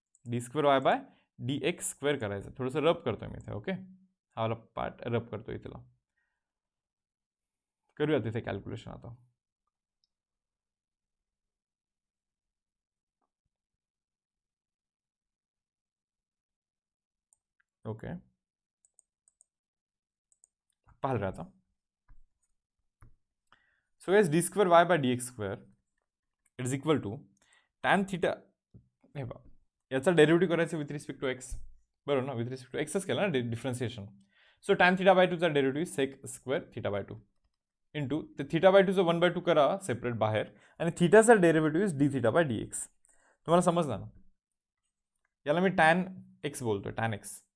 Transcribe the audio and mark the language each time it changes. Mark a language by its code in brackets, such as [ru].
[en] D square y by d x square करायचं. [mr] थोडंसं रब करतोय मी इथे. ओके, हा वाला पार्ट रब करतोय इथला. करूया तिथे कॅल्क्युलेशन आता. ओके, पाहिलं आता. [en] So guys d square y by d x square it is equal to tan theta. [mr] हे बघा, याचा डेरिव्हेटिव्ह करायचं [en] with respect to x, [mr] बरोबर ना. विथ रिस्पेक्ट टू एक्सच केलं ना differentiation. So tan theta by 2चा derivative [en] sec square theta by 2 into [mr] ते theta by 2चं 1/2 करा सेपरेट बाहेर, आणि थिटाचा derivative [en] Is d theta by d x. [mr] तुम्हाला समजलं ना. याला मी टॅन एक्स बोलतोय, टॅन एक्स.